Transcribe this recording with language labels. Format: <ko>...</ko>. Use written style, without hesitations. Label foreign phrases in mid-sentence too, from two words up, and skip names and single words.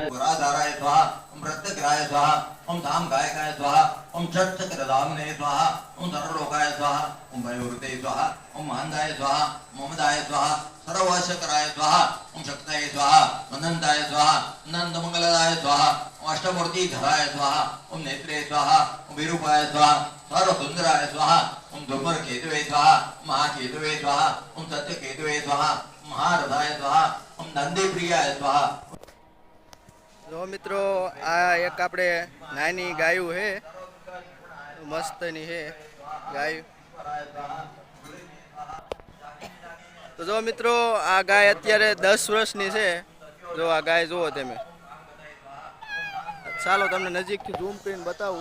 <sa>वराधाराय स्वाहा ओम प्रत्यग्राय स्वाहा ओम धाम गायकाय स्वाहा ओम छठ चक्रधामने स्वाहा ओम सर्वलोकाय स्वाहा ओम भयवृते स्वाहा ओम महांदाय स्वाहा ममदाय स्वाहा सर्वशकराय स्वाहा ओम शक्ताय स्वाहा अनंताय स्वाहा अनंत मंगलदाय स्वाहा ओम अष्टमूर्ति धराय स्वाहा ओम नेत्रे स्वाहा ओम विरूपाय स्वाहा सर्वसुंदराय स्वाहा ओम धूमर केतवे स्वाहा महाकेतवे स्वाहा ओम सत्य केतवे स्वाहा महारथाय स्वाहा ओम नंदी प्रियाय स्वाहा.</sa> <gu>જો મિત્રો આ એક આપણે નાની ગાયું છે મસ્તની છે ગાય. તો જો મિત્રો આ ગાય અત્યારે 10 વર્ષની છે. જો આ ગાય જુઓ તમે. ચાલો તમને નજીકથી ઝૂમ કરીને બતાવું.</gu>